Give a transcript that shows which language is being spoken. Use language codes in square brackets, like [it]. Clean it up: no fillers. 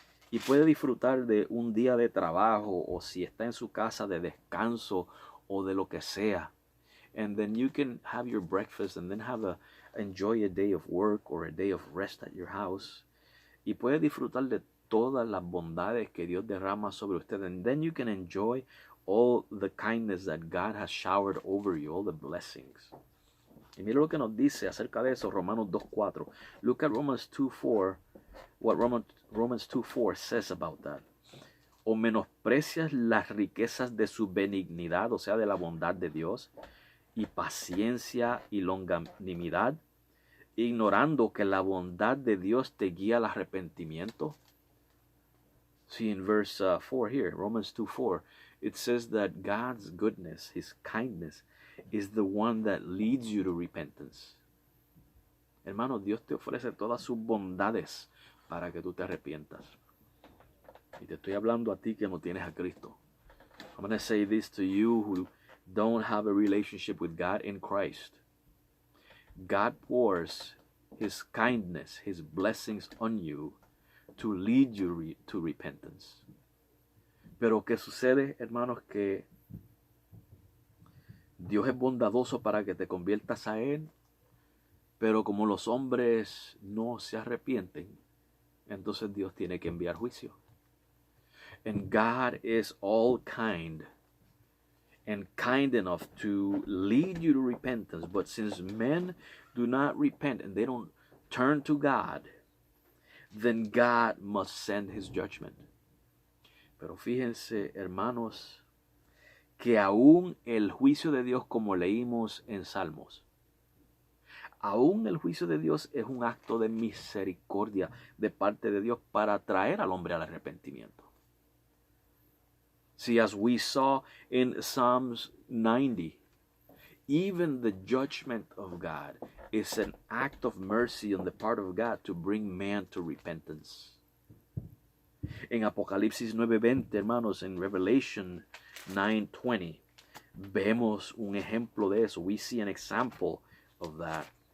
[es] y puede disfrutar de un día de trabajo, o si está en su casa de descanso o de lo que sea, [en] and then you can have your breakfast and then enjoy a day of work or a day of rest at your house, [es] y puede disfrutar de todas las bondades que Dios derrama sobre usted, [en] and then you can enjoy all the kindness that God has showered over you, all the blessings. [es] Y mira lo que nos dice acerca de eso Romanos 2:4. [en] Look at Romans 2:4, what Romans 2:4 says about that. [es] O menosprecias las riquezas de su benignidad, o sea, de la bondad de Dios, y paciencia y longanimidad, ignorando que la bondad de Dios te guía al arrepentimiento. [en] See, in verse 4 here, Romans 2:4, it says that God's goodness, his kindness, is the one that leads you to repentance. [es] Hermano, Dios te ofrece todas sus bondades para que tú te arrepientas. Y te estoy hablando a ti que no tienes a Cristo. [en] I'm going to say this to you who don't have a relationship with God in Christ. God pours his kindness, his blessings on you to lead you to repentance. [es] Pero ¿qué sucede, hermanos? Que Dios es bondadoso para que te conviertas a Él, pero como los hombres no se arrepienten, entonces Dios tiene que enviar juicio. [en] And God is all kind and kind enough to lead you to repentance, but since men do not repent and they don't turn to God, then God must send his judgment. [es] Pero fíjense, hermanos, que aún el juicio de Dios, como leímos en Salmos, aún el juicio de Dios es un acto de misericordia de parte de Dios para traer al hombre al arrepentimiento. [en] See, as we saw in Psalms 90, even the judgment of God is an act of mercy on the part of God to bring man to repentance. [es] En Apocalipsis 9:20, hermanos, en Revelation 9:20, vemos un ejemplo de eso. [en] We see an example of that.